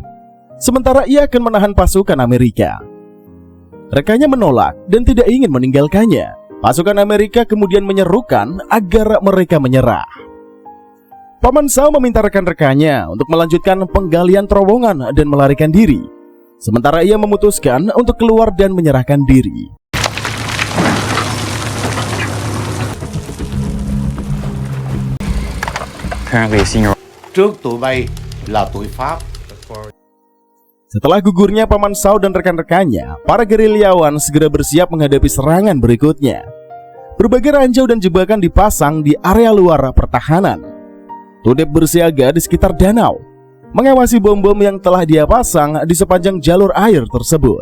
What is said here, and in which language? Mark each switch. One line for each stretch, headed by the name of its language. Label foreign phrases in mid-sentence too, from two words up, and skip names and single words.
Indonesian: Sementara ia akan menahan pasukan Amerika. Rekannya menolak dan tidak ingin meninggalkannya. Pasukan Amerika kemudian menyerukan agar mereka menyerah. Paman Shao meminta rekan-rekannya untuk melanjutkan penggalian terowongan dan melarikan diri. Sementara ia memutuskan untuk keluar dan menyerahkan diri.
Vietnamese: Trước tụi bay là tụi Pháp.
Indonesian: Setelah gugurnya Paman Shao dan rekan-rekannya, para gerilyawan segera bersiap menghadapi serangan berikutnya. Berbagai ranjau dan jebakan dipasang di area luar pertahanan. Tudep bersiaga di sekitar danau, mengawasi bom-bom yang telah dia pasang di sepanjang jalur air tersebut.